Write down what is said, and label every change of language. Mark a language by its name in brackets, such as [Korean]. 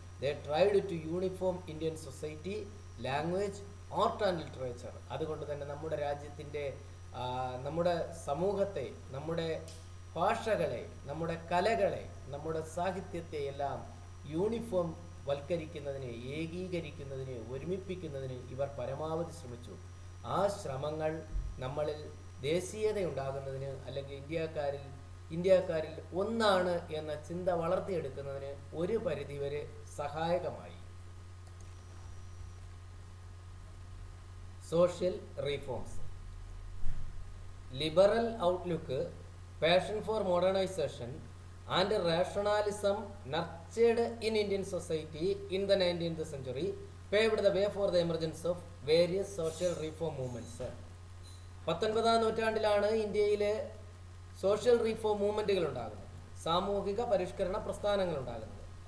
[English] They tried to uniform Indian society, language, art and literature. [Malayalam] അതുകൊണ്ട് തന്നെ നമ്മുടെ രാജ്യത്തിൻ്റെ, നമ്മുടെ സമൂഹത്തെ, നമ്മുടെ ഭാഷകളെ, നമ്മുടെ കലകളെ, നമ്മുടെ സാഹിത്യത്തെ എല്ലാം യൂണിഫോം വൽക്കരിക്കുന്നതിന്, ഏകീകരിക്കുന്നതിന്, ഒരുമിപ്പിക്കുന്നതിന് ഇവർ പരമാവധി ശ്രമിച്ചു. ആ ശ്രമങ്ങൾ നമ്മളിൽ ദേശീയത ഉണ്ടാകുന്നതിന്, അല്ലെങ്കിൽ ഇന്ത്യക്കാരിൽ ഒന്നാണ് എന്ന ചിന്ത വളർത്തിയെടുക്കുന്നതിന് ഒരു പരിധിവരെ സഹായകമായി. [English] Social reforms. Liberal outlook passion for modernization and rationalism nurtured in Indian society in the 19th century paved the way for the emergence of various social reform movements. [Malayalam] 19-ാം നൂറ്റാണ്ടിലാണ് ഇന്ത്യയിലെ സോഷ്യൽ റീഫോം മൂവ്മെൻറ്റുകൾ ഉണ്ടാകുന്നത്, സാമൂഹിക പരിഷ്കരണ പ്രസ്ഥാനങ്ങൾ ഉണ്ടാകുന്നത്.